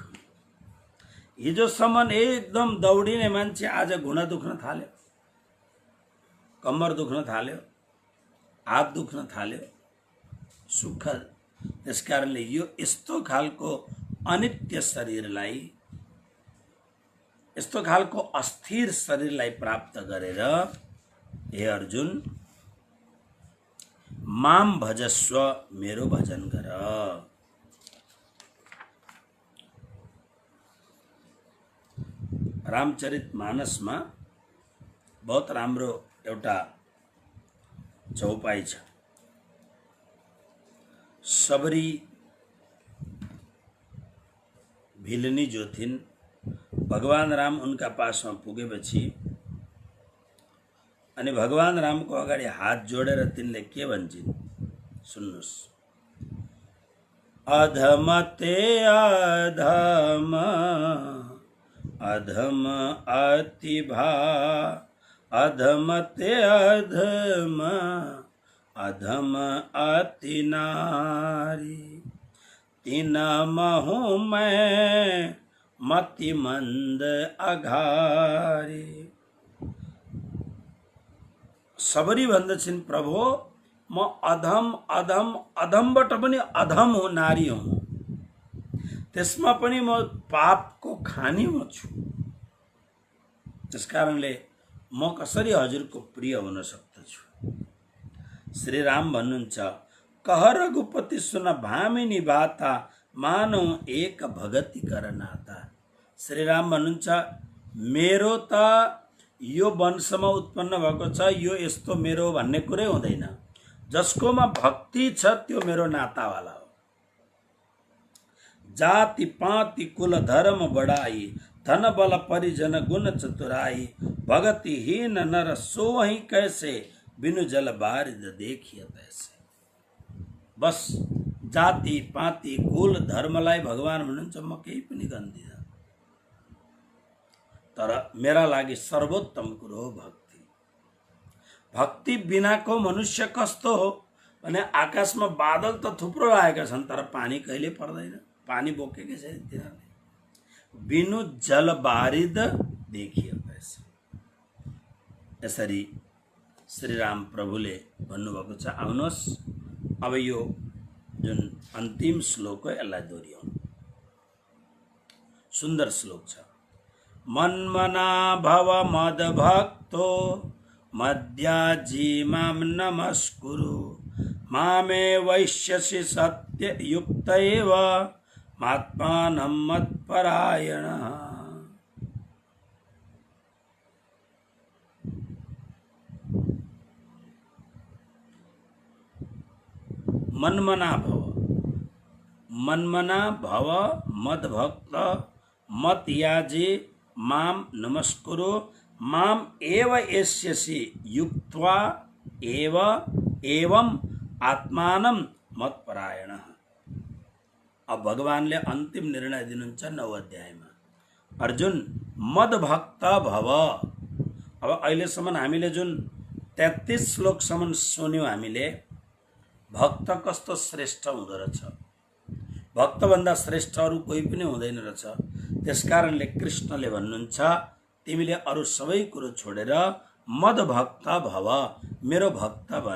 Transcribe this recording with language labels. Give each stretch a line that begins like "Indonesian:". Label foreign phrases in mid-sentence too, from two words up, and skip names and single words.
Nepali: हिजोसम्म एकदम दौडिने मान्छे आज घुँडा दुख्न थाल्यो, कम्मर दुख्न थाल्यो, हात दुख्न थाल्यो, सुख। त्यसकारणले यो यस्तो खालको अनित्य शरीरलाई, यस्तो खालको अस्थिर शरीरलाई प्राप्त गरेर
Sanskrit: हे अर्जुन माम भजस्व,
Nepali: मेरो भजन गर। रामचरितमानसमा बहुत राम्रो एउटा चौपाई छ। सबरी भिलनी जो थिइन्, भगवान राम उनका पासमा पुगेपछि अनि भगवान रामको अगाडि हात जोडेर तिनले के भन्छन् सुन्नुस्।
Awadhi: अधमते अधम अधम अति भा, अधमते अधम अधम अति नारी, तिना महु मैं मति मंद अघारी।
Nepali: सबरी भन्दछिन् प्रभु म अधम अधम अधमबाट पनि अधम हो, नारी हुँ, त्यसमा पनि म पापको खानी म छु। त्यसकारणले म कसरी हजुरको प्रिय हुन सक्दछु। श्री राम भन्नुहुन्छ
Awadhi: कह रघुपति सुन भामिनी बाता, मानौ एक भगति कर नाता।
Nepali: श्री राम भन्नुहुन्छ मेरो त यो वंशमा उत्पन्न भएको छ, यो यस्तो मेरो भन्ने कुरै हुँदैन। जसकोमा भक्ति छ त्यो मेरो नातावाला हो।
Awadhi: जाति पाति कुल धर्म बढाई, धन बल परिजन गुण चतुराई, भगतिहीन नर सोहि कैसे, बिनु जल बारिद देखिए तैसे।
Nepali: बस जाति पाति कुल धर्मलाई भगवान भन्नुहुन्छ म केही पनि गर्दिन, तर मेरा लागि सर्वोत्तम कुरो हो भक्ति। भक्ति बिनाको मनुष्य कस्तो हो भने आकाशमा बादल त थुप्रो लागेका छन् तर पानी कहिले पर्दैन, पानी बोकेकै छैन तिनीहरूले।
Awadhi: बिनु जल बारिद देखिए पैसा।
Nepali: यसरी श्रीराम प्रभुले भन्नुभएको छ। आउनुहोस् अब यो जुन अन्तिम श्लोक हो यसलाई दोहोऱ्याउँ। सुन्दर श्लोक छ।
Sanskrit: मन्मना भव मद भक्तो मद्याजी माम नमस्कुरु मामे वैश्यसि सत्य युक्त एव मात्मानं मत्परायणः। मन्मना भव मद भक्त मत याजे माम नमस्कुरु माम एव एष्यसि युक्त्वा एवं आत्मानं मत्परायणः।
Nepali: अब भगवानले अन्तिम निर्णय दिनुहुन्छ 9 अध्यायमा।
Sanskrit: अर्जुन मद भक्त भव।
Nepali: अब अहिलेसम्म हामीले जुन 33 श्लोकसम्म सुन्यौं हामीले, भक्त कस्तो श्रेष्ठ हुँदो रहेछ, भक्तभन्दा श्रेष्ठ अरू कोही पनि हुँदैन रहेछ। त्यसकारणले कृष्णले भन्नुहुन्छ तिमीले अरू सबै कुरो छोडेर
Sanskrit: मद भक्त भव,
Nepali: मेरो भक्त बन।